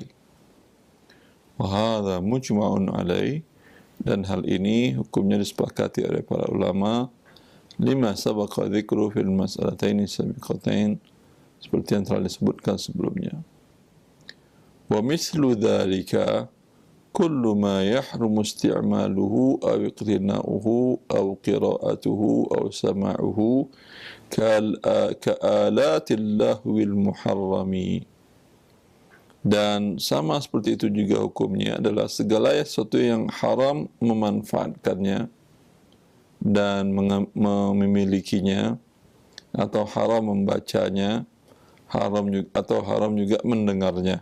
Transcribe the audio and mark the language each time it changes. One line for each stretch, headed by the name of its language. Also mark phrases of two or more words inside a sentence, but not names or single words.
Arabic: وهذا مجمع عليه,
Indonesian: dan hal ini hukumnya disepakati oleh para ulama.
Arabic: لما سبق ذكر في المسألتين السابقتين,
Indonesian: seperti yang telah disebutkan sebelumnya.
Arabic: ومثل ذلك كل ما يحرم استعماله أو اقتناؤه أو قراءته أو سماعه كآلة اللهو المحرم.
Indonesian: Dan sama seperti itu juga hukumnya adalah segala sesuatu yang haram memanfaatkannya dan memilikinya, atau haram membacanya, atau haram juga mendengarnya.